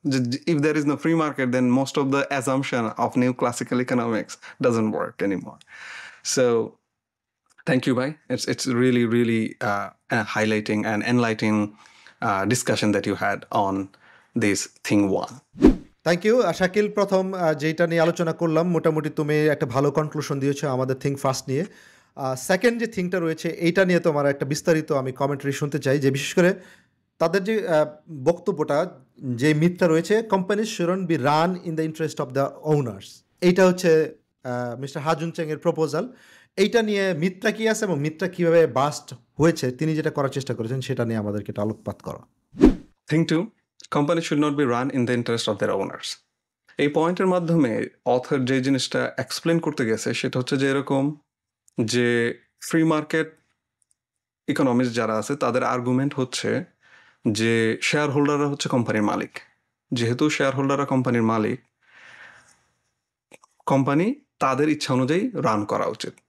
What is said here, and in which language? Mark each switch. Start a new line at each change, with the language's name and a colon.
English: If there is no free market, then most of the assumption of new classical economics doesn't work anymore. So thank you, Bhai. It's really highlighting and enlightening discussion that you had on this thing one. Thank you Shakil.
Bangla: প্রথম যেটা নিয়ে আলোচনা করলাম মোটামুটি তুমি একটা ভালো conclusion দিয়েছো আমাদের থিঙ্ক ফার্স্ট নিয়ে। সেকেন্ড যে থিংটা রয়েছে এইটা নিয়ে তোমার একটা বিস্তারিত আমি কমেন্টারি শুনতে চাই, যে বিশেষ করে তাদের যে বক্তব্যটা, যে মিথটা রয়েছে,
English: Companies shouldn't be run in the interest of the owners.
Bangla: এইটা হচ্ছে মিস্টার হাজুন চ্যাং এর প্রপোজাল। এইটা নিয়ে মিথটা কি আছে এবং মিথটা কীভাবে বাস্ট হয়েছে, তিনি যেটা করার চেষ্টা করেছেন সেটা নিয়ে আমাদেরকে একটা আলোকপাত করো।
English: Thing two, companies should not be run in the interest of their owners.
Bangla: এই পয়েন্টের মাধ্যমে অথর যে জিনিসটা এক্সপ্লেন করতে গেছে সেটা হচ্ছে যে এরকম, যে ফ্রি মার্কেট ইকোনমিক্স যারা আছে তাদের আর্গুমেন্ট হচ্ছে যে শেয়ার হোল্ডাররা হচ্ছে কোম্পানির মালিক। যেহেতু শেয়ার হোল্ডাররা কোম্পানির মালিক, কোম্পানি তাদের ইচ্ছা অনুযায়ী রান করা উচিত।